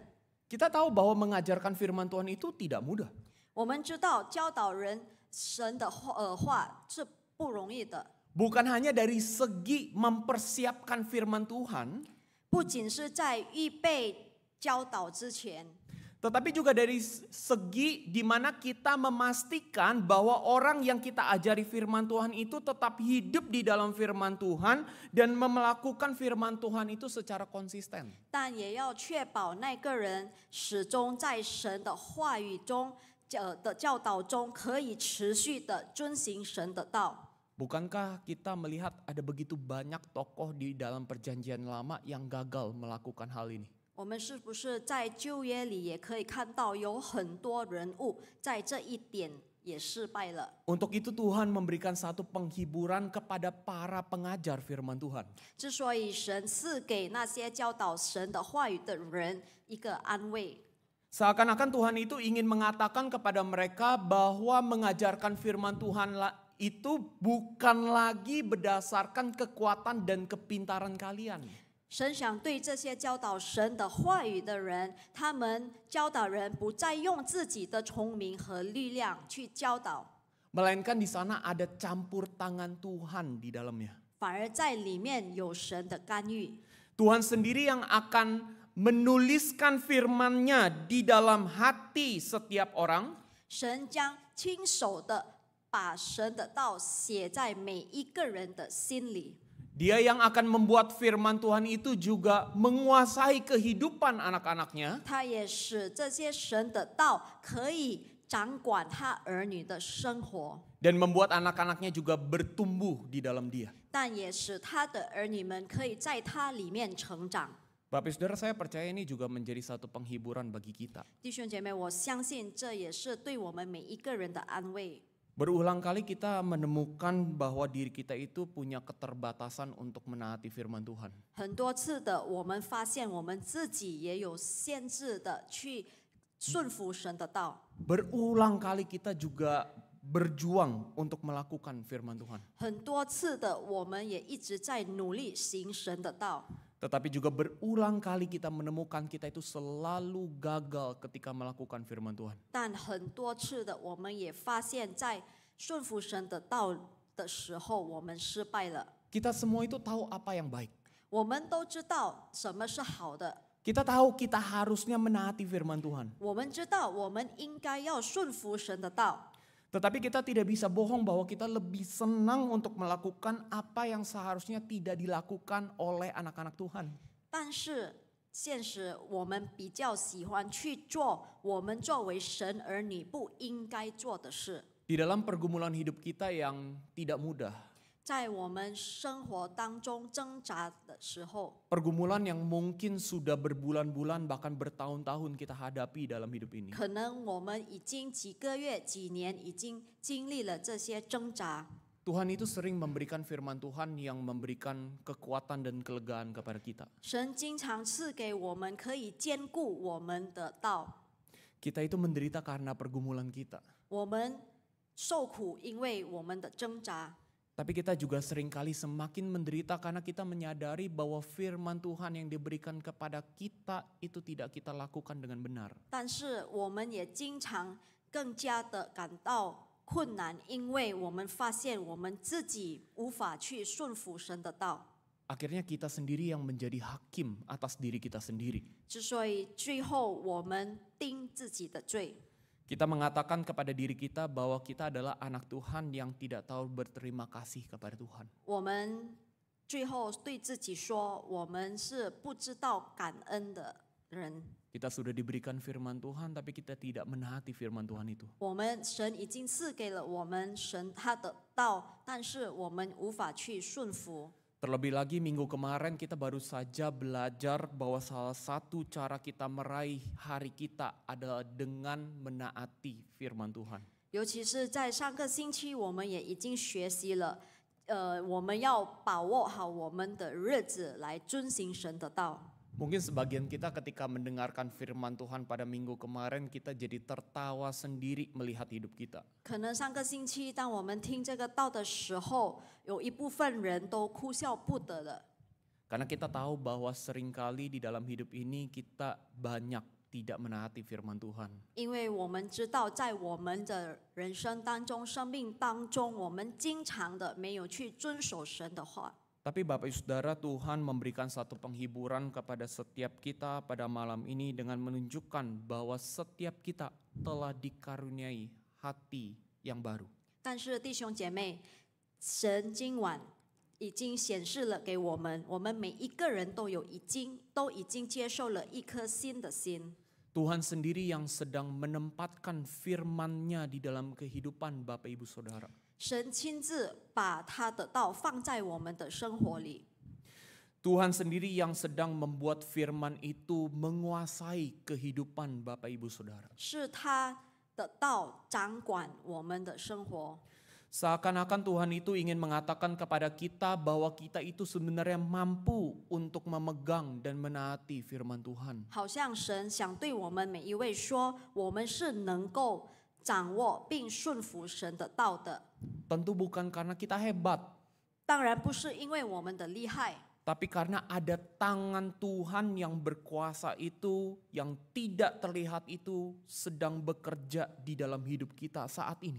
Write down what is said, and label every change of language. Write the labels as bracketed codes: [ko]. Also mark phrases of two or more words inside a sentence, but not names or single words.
[id] Kita tahu bahwa mengajarkan firman Tuhan itu tidak mudah. [zh] 我们知道教导人神的话是不容易的， [id] Bukan hanya dari segi mempersiapkan firman Tuhan, [zh] 不仅是在预备教导之前， [id] tetapi juga dari segi di mana kita memastikan bahwa orang yang kita ajari firman Tuhan itu tetap hidup di dalam firman Tuhan dan melakukan firman Tuhan itu secara konsisten. [zh] 但也要确保那个人始终在神的话语中的教导中，可以持续的遵行神的道。 [id] Bukankah kita melihat ada begitu banyak tokoh di dalam perjanjian lama yang gagal melakukan hal ini? [zh] 我们是不是在旧约里也可以看到有很多人物在这一点也失败了？ [id] Untuk itu Tuhan memberikan satu penghiburan kepada para pengajar firman Tuhan. [zh] 之所以神赐给那些教导神的话语的人一个安慰， [id] Seakan-akan Tuhan itu ingin mengatakan kepada mereka bahwa mengajarkan firman Tuhan itu bukan lagi berdasarkan kekuatan dan kepintaran kalian. [zh] 神想对这些教导神的话语的人，他们教导人不再用自己的聪明和力量去教导， [id] Melainkan di sana ada campur tangan Tuhan di dalamnya. [zh] 反而在里面有神的干预。 [id] Tuhan sendiri yang akan menuliskan firman-Nya di dalam hati setiap orang. [zh] 神将亲手的把神的道写在每一个人的心里。 [id] Dia yang akan membuat firman Tuhan itu juga menguasai kehidupan anak-anaknya. [zh] 他也使这些神的道可以掌管他儿女的生活， [id] Dan membuat anak-anaknya juga bertumbuh di dalam dia. [zh] 但也使他的儿女们可以在他里面成长。 [id] Bapak Saudara, saya percaya ini juga menjadi satu penghiburan bagi kita. [zh] 弟兄姐妹，我相信这也是对我们每一个人的安慰。 [id] Berulang kali kita menemukan bahwa diri kita itu punya keterbatasan untuk menaati firman Tuhan. [zh] 很多次的，我们发现我们自己也有限制的去顺服神的道。 [id] Berulang kali kita juga berjuang untuk melakukan firman Tuhan. [zh] 很多次的，我们也一直在努力行神的道。 [id] Tetapi juga berulang kali kita menemukan kita itu selalu gagal ketika melakukan firman Tuhan. [zh] 但很多次的，我们也发现，在顺服神的道的时候，我们失败了。 [id] Kita semua itu tahu apa yang baik. [zh] 我们都知道什么是好的， [id] Kita tahu kita harusnya menaati firman Tuhan. [zh] 我们知道我们应该要顺服神的道。 [id] Tetapi kita tidak bisa bohong bahwa kita lebih senang untuk melakukan apa yang seharusnya tidak dilakukan oleh anak-anak Tuhan. [zh] 但是现实，我们比较喜欢去做我们作为神儿女不应该做的事。 [id] Di dalam pergumulan hidup kita yang tidak mudah, [zh] 在我们生活当中挣扎的时候， [id] pergumulan yang mungkin sudah berbulan-bulan bahkan bertahun-tahun kita hadapi dalam hidup ini. [zh] 可能我们已经几个月、几年已经经历了这些挣扎。 [id] Tuhan itu sering memberikan firman Tuhan yang memberikan kekuatan dan kelegaan kepada kita. [zh] 神经常赐给我们可以兼顾我们的道， [id] Kita itu menderita karena pergumulan kita. [zh] 我们受苦，因为我们的挣扎。 [id] Tapi kita juga seringkali semakin menderita karena kita menyadari bahwa firman Tuhan yang diberikan kepada kita itu tidak kita lakukan dengan benar. [zh] 但是我们也经常更加的感到困难，因为我们发现我们自己无法去顺服神的道， [id] Akhirnya kita sendiri yang menjadi hakim atas diri kita sendiri. [zh] 之所以最后我们定自己的罪。 [id] Kita mengatakan kepada diri kita bahwa kita adalah anak Tuhan yang tidak tahu berterima kasih kepada Tuhan. [zh] 我们最后对自己说，我们是不知道感恩的人。 [id] Kita sudah diberikan firman Tuhan tapi kita tidak menaati firman Tuhan itu. [zh] 我们神已经赐给了我们神他的道，但是我们无法去顺服。 [id] Terlebih lagi minggu kemarin kita baru saja belajar bahwa salah satu cara kita meraih hari kita adalah dengan menaati firman Tuhan. [zh] 尤其是在上个星期，我们也已经学习了， 我们要把握好我们的日子来遵行神的道。 [id] Mungkin sebagian kita ketika mendengarkan firman Tuhan pada minggu kemarin kita jadi tertawa sendiri melihat hidup kita. [zh] 可能上个星期，当我们听这个道的时候，有一部分人都哭笑不得了。 [id] Karena kita tahu bahwa seringkali di dalam hidup ini kita banyak tidak menaati firman Tuhan. [zh] 因为我们知道，在我们的人生当中、生命当中，我们经常的没有去遵守神的话。 [id] Tapi Bapak Ibu Saudara, Tuhan memberikan satu penghiburan kepada setiap kita pada malam ini dengan menunjukkan bahwa setiap kita telah dikaruniai hati yang baru. [zh] 但是弟兄姐妹，神今晚已经显示了给我们，我们每一个人都已经接受了一颗新的心。 [id] Tuhan sendiri yang sedang menempatkan firman-Nya di dalam kehidupan Bapak Ibu Saudara. [zh] 神亲自把他的道放在我们的生活里。 [id] Tuhan sendiri yang sedang membuat firman itu menguasai kehidupan Bapak Ibu Saudara. [zh] 是他的道掌管我们的生活。 [id] Seakan-akan Tuhan itu ingin mengatakan kepada kita bahwa kita itu sebenarnya mampu untuk memegang dan menaati firman Tuhan. [zh] 好像神想对我们每一位说，我们是能够掌握并顺服神的道的。 [id] Tentu bukan karena kita hebat, [zh] 当然不是因为我们的厉害， [id] tapi karena ada tangan Tuhan yang berkuasa itu, yang tidak terlihat itu sedang bekerja di dalam hidup kita saat ini.